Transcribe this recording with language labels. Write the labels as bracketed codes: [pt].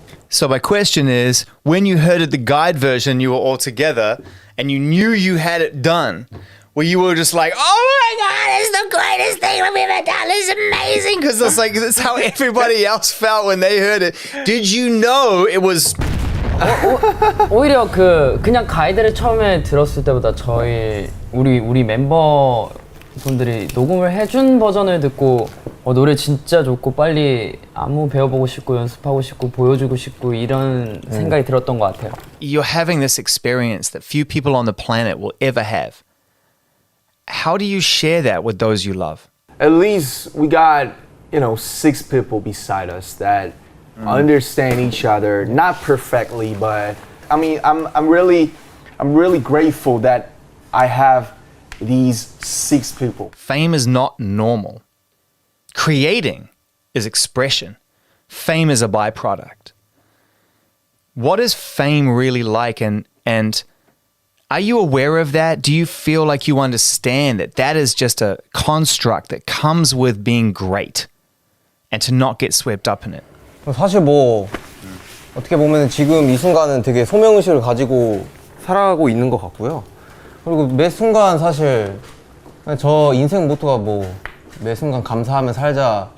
[en] So my question is, when you heard the guide version, you were all together, and you knew you had it done, where you were just like, oh my God, it's the greatest thing we've ever done. It's amazing. Because it's like, that's how everybody else felt when they heard it. Did you know it was... [ko] 오히려 그냥 가이드를 처음에 들었을 때보다 우리 멤버 분들이 녹음을 해준 버전을 듣고 노래 진짜 좋고 빨리 안무 배워보고 싶고 연습하고 싶고 보여주고 싶고 이런 생각이 들었던 것 같아요. [en] You're having this experience that few people on the planet will ever have. How do you share that with those you love? At least we got, 6 people beside us that understand each other, not perfectly, but I mean, I'm really grateful that I have these 6 people. Fame is not normal. Creating is expression. Fame is a byproduct. What is fame really like, and are you aware of that? Do you feel like you understand that that is just a construct that comes with being great and to not get swept up in it? [ko] 사실 뭐 어떻게 보면 지금 이 순간은 되게 소명의식을 가지고 살아가고 있는 것 같고요. 그리고 매 순간 사실 저 인생 모토가 뭐 매 순간 감사하며 살자.